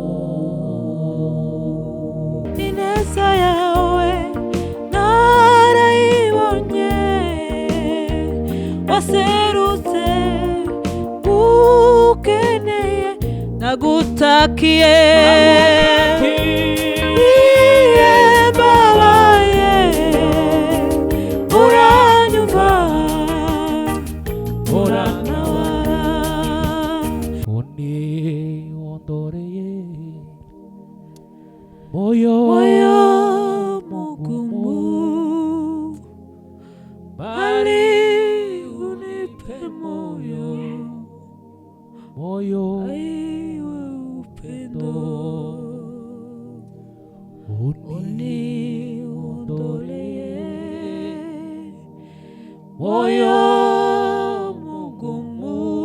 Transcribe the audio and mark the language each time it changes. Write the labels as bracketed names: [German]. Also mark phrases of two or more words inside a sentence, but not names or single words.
[Kinyarwanda] Ineza yawe narayibonye waserutse ukeneye nagutakiye babaye uranyumva urantabara [Swahili] uniondoreye moyo mugumu bali unipe moyo aiwe upendo uniondolee moyo mugumu